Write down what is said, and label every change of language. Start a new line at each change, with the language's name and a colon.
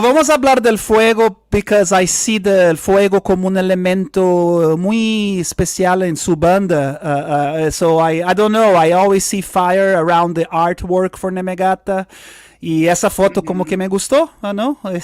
Spanish: Vamos a hablar del fuego
English: because I see
Spanish: el fuego como un elemento muy especial en su banda.
English: So I don't know, I always see fire around the artwork for Nemegata.
Spanish: Y esa foto como que me gustó, ¿no?